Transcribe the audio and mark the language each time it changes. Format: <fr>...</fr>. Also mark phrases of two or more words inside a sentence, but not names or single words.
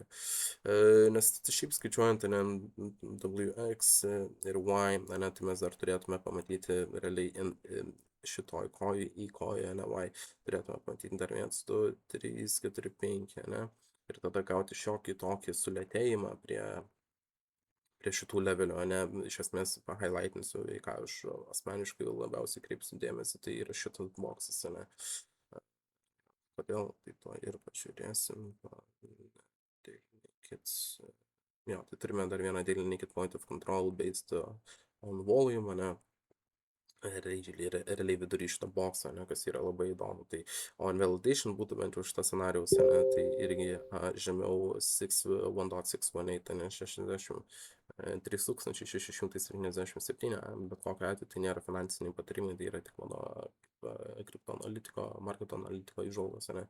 <lt>Nes šiaip skaičiuojant, ne, WX ir Y, ne, tai mes dar turėtume pamatyti realiai šitoj kojų į koją, ne, Y, turėtume pamatyti dar 1, 2, 3, 4, 5, ne, ir tada gauti šiokį tokį sulėtėjimą prie šitų levelių, ne, iš esmės pahighlightinsiu, į ką aš asmeniškai labiausiai kreipsiu dėmesį, tai yra šitas boksas, ne. Kodėl, tai to ir pažiūrėsim. Jo, tai turime dar vieną</lt> <en>daily naked point of control based on volume,</en> <lt>ne. Realiai vidury šito bokso, ne, kas yra labai įdomu. Tai</lt> <en>on validation</en> <lt>būtų bent jau šitą scenarijaus, ne, tai irgi žemiau 1.618, ne, 63,677, bet kokiu atveju tai nėra finansiniai patarimai, tai yra tik mano kriptoanalitiko, marketo analitiko įžvalgos, ne.</lt>